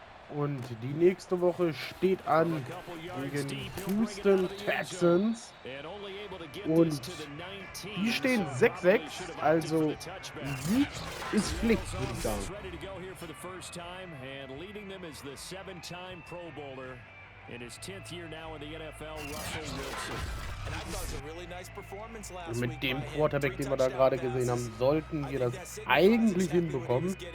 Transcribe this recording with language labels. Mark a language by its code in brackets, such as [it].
[de] Und die nächste Woche steht an gegen Houston Texans. Und die stehen 6-6, also Sieg ist Pflicht, würde ich sagen. [en] In his 10th year now in the NFL, Russell Wilson. [de] Und mit dem Quarterback, den wir da gerade gesehen haben, sollten wir das eigentlich hinbekommen.